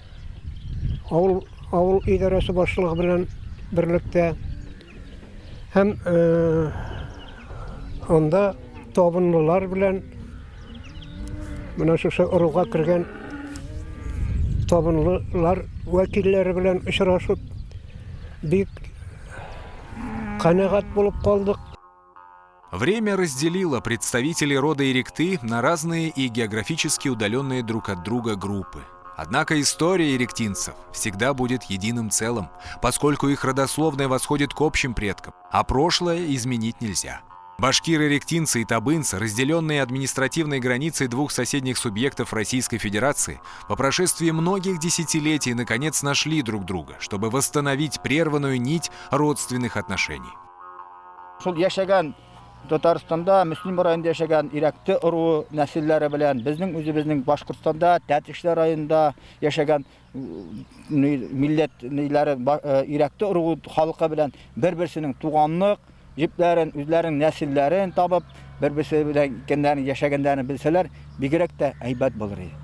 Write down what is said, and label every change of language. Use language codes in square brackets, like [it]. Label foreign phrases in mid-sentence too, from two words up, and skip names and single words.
[tt] Авыл идарәсе башлыгы белән берлектә һәм анда Табынлылар белән менә шушы уруга кергән Табынлылар вәкилләре белән очрашып бик канагат булып калдык. [ru] Время разделило представителей рода Иректы на разные и географически удаленные друг от друга группы. Однако история иректинцев всегда будет единым целым, поскольку их родословная восходит к общим предкам, а прошлое изменить нельзя. Башкиры-иректинцы и табынцы, разделенные административной границей двух соседних субъектов Российской Федерации, по прошествии многих десятилетий наконец нашли друг друга, чтобы восстановить прерванную нить родственных отношений. [tt] Татарстанда, Müslüm районында яшәгән иректе уру нәселләре белән, безнең үзебезнең Башкортстанда, Тәтешле районында яшәгән милләтләре иректе уру халкы белән бер-берсенең туганлык, җипләрен, үзләренең нәселләрен табып, бер-берсе белән икәннәрен яшәгәннәрен белсәләр, бигрәк тә әйбәт булыр иде.